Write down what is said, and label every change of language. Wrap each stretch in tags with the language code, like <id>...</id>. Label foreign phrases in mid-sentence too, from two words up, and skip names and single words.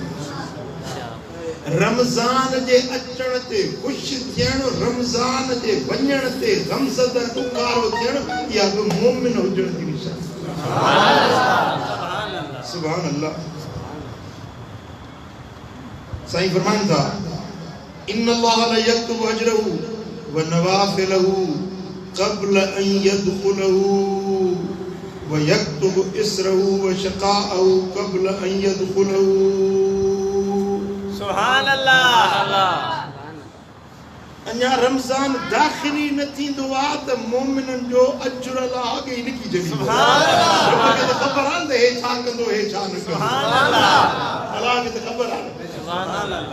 <sd>रमज़ान जे अचण ते ख़ुशि थियण, रमज़ान जे वञण ते गमज़दर उकारो थियण, इहा बि मोमिन हुजण जी निशानी।</sd> <ar>سبحان الله.</ar> <sd>साईं फरमाइनि था</sd> <ar>إن الله لا يكتب أجره ونوافله قبل أن يدخله ويكتب إصره وشقاءه قبل أن يدخله</ar> <sd>व यक्तुबु इसरहु व शक़ाअहु क़ब्ल अन यदखुलहु।</sd> <ar>سبحان الله.</ar> <sd>अञा रमज़ान दाख़िली न थींदो आहे त मोमिननि जो अजर अलाह अॻे ई लिखी छॾींदो।</sd> <ar>سبحان الله.</ar> <sd>मूंखे त ख़बर आहे त हे छा कंदो, हे छा न कंदो।</sd> <ar>سبحان الله.</ar> <sd>अलाह खे त ख़बर आहे।</sd> <ar>سبحان الله.</ar>